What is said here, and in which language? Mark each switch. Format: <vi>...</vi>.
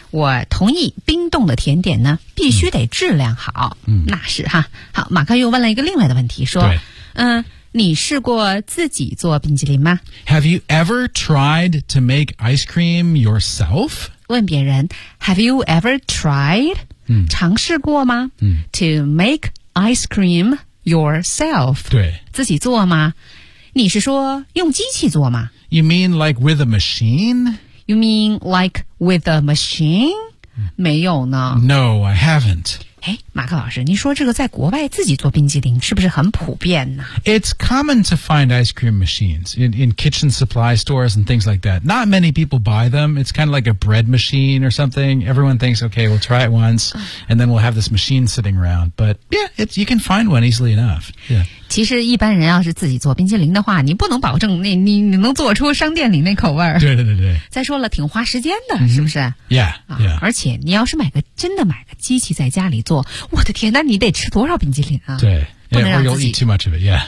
<zh>我同意冰冻的甜点呢必须得质量好、嗯、那是哈好马克又问了一个另外的问题说你试过自己做冰淇淋吗</zh> <en>Have you ever tried to make ice cream yourself?</en> <zh>问别人</zh> <en>Have you ever tried、嗯、</en> <zh>尝试过吗、嗯、</zh> <en>To make ice cream yourself</en> <zh>对自己做吗你是说用机器做吗</zh> <en>You mean like with a machine? You mean like with a machine?</en> <zh>没有呢。</zh> <en>No, I haven't.</en> <zh>诶，马克老师，您说这个在国外自己做冰激凌是不是很普遍呢</zh> <en>？It's common to find ice cream machines in kitchen supply stores and things like that. Not many people buy them. It's kind of like a bread machine or something. Everyone thinks, okay, we'll try it once, and then we'll have this machine sitting around. But yeah, it's you can find one easily enough. Yeah.</en> <zh>其实一般人要是自己做冰淇淋的话，你不能保证你能做出商店里那口味儿。对对对对。再说了，挺花时间的，嗯、是不是</zh> <en>？Yeah, yeah.</en> <zh>而且你要是买个机器在家里做，我的天，那你得吃多少冰淇淋啊？对。不能让自己</zh> <en>eat too much of it. Yeah.</en>